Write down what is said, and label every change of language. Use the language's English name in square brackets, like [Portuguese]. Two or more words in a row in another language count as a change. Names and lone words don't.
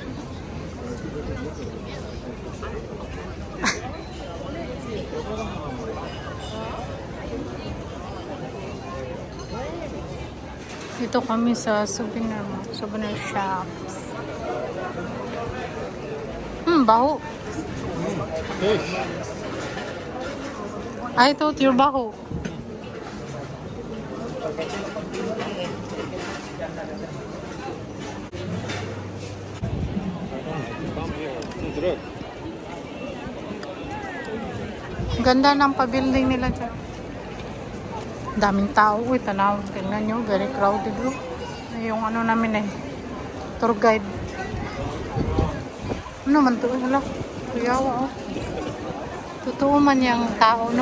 [Filipino] Dito kami sa souvenir shop. Baho. [English] Fish. I thought you're [Filipino] baho. [Dutch] Kom hier. Te druk. [Filipino] Ganda ng pa-building nila dyan. Daming tao. Uy, tanaw. Tingnan nyo. [English] Very crowded. [Filipino] Yung ano namin tour guide. Ano man to? Wala. Kuyawa Totoo man yung tao, no?